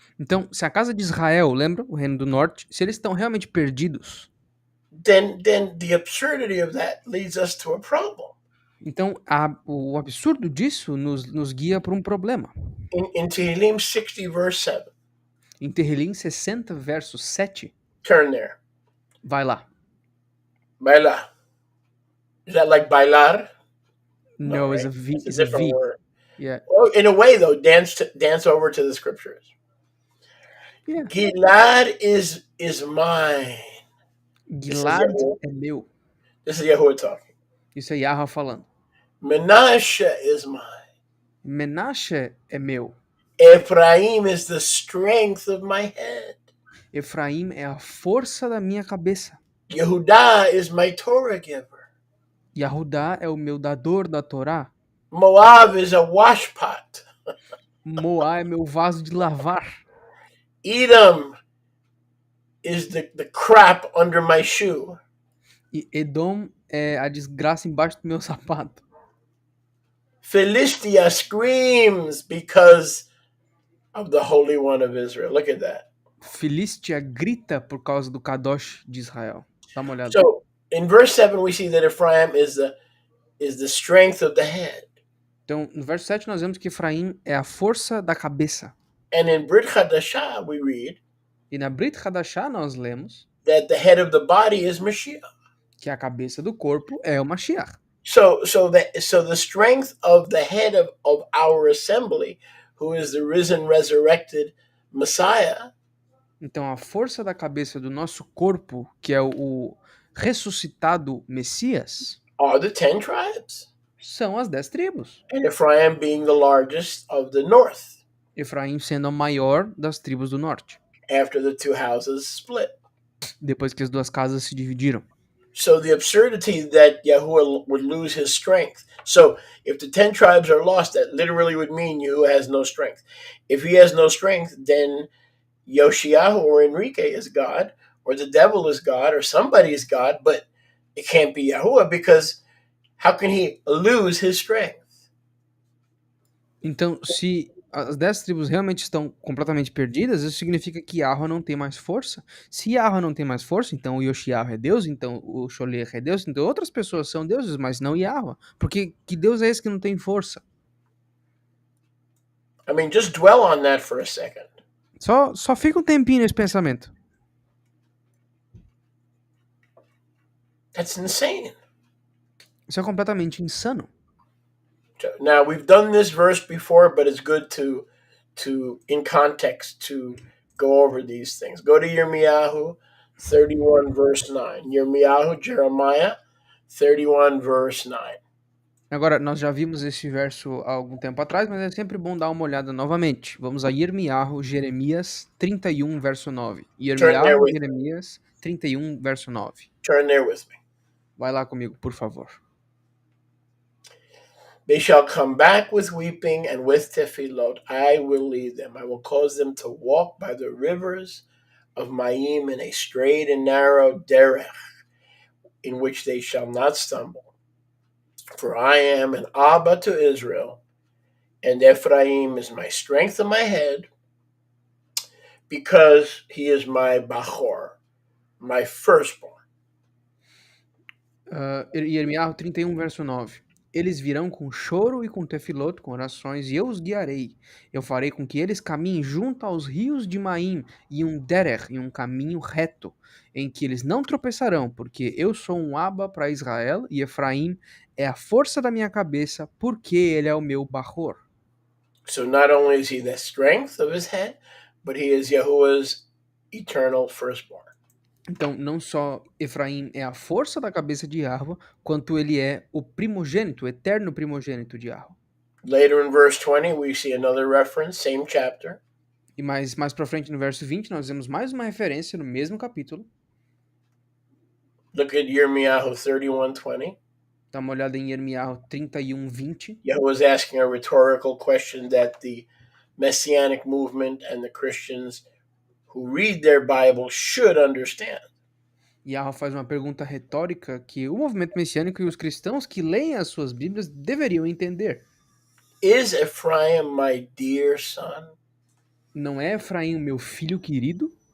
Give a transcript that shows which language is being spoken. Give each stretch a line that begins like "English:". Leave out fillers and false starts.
Portuguese: então, se a casa de Israel, lembra, o reino do norte, se eles estão realmente perdidos,
English: then the absurdity of that leads us to a problem.
Portuguese: Então, o absurdo disso nos guia para um problema.
English: In Tehillim 60, verse 7.
Portuguese: Em Terrilim 60, verso 7.
English: Turn there.
Portuguese: Vai lá.
English: Bailar. Is that like bailar? No, right? it's a V. It's a different word. Yeah. Well, in a way, though, dance over to the scriptures. Yeah. Gilad is mine.
Portuguese: Gilad é meu.
English: This is Yahuwah talking.
Portuguese: Isso é Yahweh falando.
English: Menashe is mine.
Portuguese: Menashe é meu.
English: Ephraim is the strength of my head.
Portuguese: Efraim é a força da minha cabeça.
English: Yehudah is my Torah giver.
Portuguese: Yahudá é o meu dador da Torá.
English: Moab is a washpot.
Portuguese: Moá é meu vaso de lavar.
English: Edom is the crap under my shoe.
Portuguese: E Edom é a desgraça embaixo do meu sapato.
English: Philistia screams because of the Holy One of Israel. Look at that.
Portuguese: Filístia grita por causa do Kadosh de Israel. Dá uma olhada.
English: So in verse 7, we see that Ephraim is the strength of the head.
Portuguese: Então, no verso 7, nós vemos que Efraim é a força da cabeça.
English: And in Brit Hadashah, we read
Portuguese: E na Brit Hadashah nós lemos
English: that the head of the body is Mashiach.
Portuguese: que a cabeça do corpo é o Mashiach.
English: So the strength of the head of our assembly, who is the risen, resurrected Messiah,
Portuguese: Então, a força da cabeça do nosso corpo, que é o ressuscitado Messias,
English: are the 10 tribes.
Portuguese: são as 10 tribos.
English: And Ephraim being the largest of the north,
Portuguese: Efraim sendo a maior das tribos do norte,
English: after the two houses split.
Portuguese: depois que as duas casas se dividiram.
English: So the absurdity that Yahuwah would lose his strength. So if the 10 tribes are lost, that literally would mean Yahuwah has no strength. If he has no strength, then Yoshiyahu or Enrique is God, or the devil is God, or somebody is God, but it can't be Yahuwah, because how can he lose his strength?
Portuguese: Então, se as 10 tribos realmente estão completamente perdidas, isso significa que Yahweh não tem mais força. Se Yahweh não tem mais força, então o Yoshiyahu é Deus, então o Sholech é Deus, então outras pessoas são deuses, mas não Yahweh. Porque que Deus é esse que não tem força?
English: I mean, just dwell on that for a second.
Portuguese: Só fica um tempinho nesse pensamento.
English: That's insane.
Portuguese: Isso é completamente insano.
English: Now, we've done this verse before, but it's good to in context, to go over these things. Go to Yirmiyahu 31, verse 9. Yirmiyahu, Jeremiah 31, verse 9.
Portuguese: Agora, nós já vimos esse verso há algum tempo atrás, mas é sempre bom dar uma olhada novamente. Vamos a Yirmiyahu, Jeremias 31, verso 9.
English: Turn there
Portuguese: Yirmiyahu,
English: with me.
Portuguese: Jeremias 31, verso 9.
English: Turn there with me.
Portuguese: Vai lá comigo, por favor.
English: They shall come back with weeping and with tefillot. I will lead them. I will cause them to walk by the rivers of Mayim in a straight and narrow derech, in which they shall not stumble. For I am an Abba to Israel, and Ephraim is my strength of my head, because he is my Bachor, my firstborn.
Portuguese: Yirmiyahu 31, verso 9. Eles virão com choro e com tefilot, com orações, e eu os guiarei. Eu farei com que eles caminhem junto aos rios de Maim, e um derech, e um caminho reto, em que eles não tropeçarão, porque eu sou um Abba para Israel, e Efraim é a força da minha cabeça, porque ele é o meu Bachor.
English: So not only is he the strength of his head, but he is Yahuwah's eternal firstborn.
Portuguese: Então, não só Efraim é a força da cabeça de Yahweh, quanto ele é o primogênito, o eterno primogênito de Yahweh.
English: Later in verse 20, we see another reference, same chapter.
Portuguese: E mais pra frente, no verso 20, nós vemos mais uma referência no mesmo capítulo.
English: Look at Yirmiyahu 31:20.
Portuguese: Dá uma olhada em Yirmiyahu 31, 20.
English: Yahuwah is asking a rhetorical question that the Messianic movement and the Christians who read their Bible should understand.
Portuguese: Yahweh faz uma pergunta retórica que o movimento messiânico e os cristãos que leem as suas Bíblias deveriam entender.
English: Is Ephraim my dear son?
Portuguese: Não é Efraim o meu filho querido?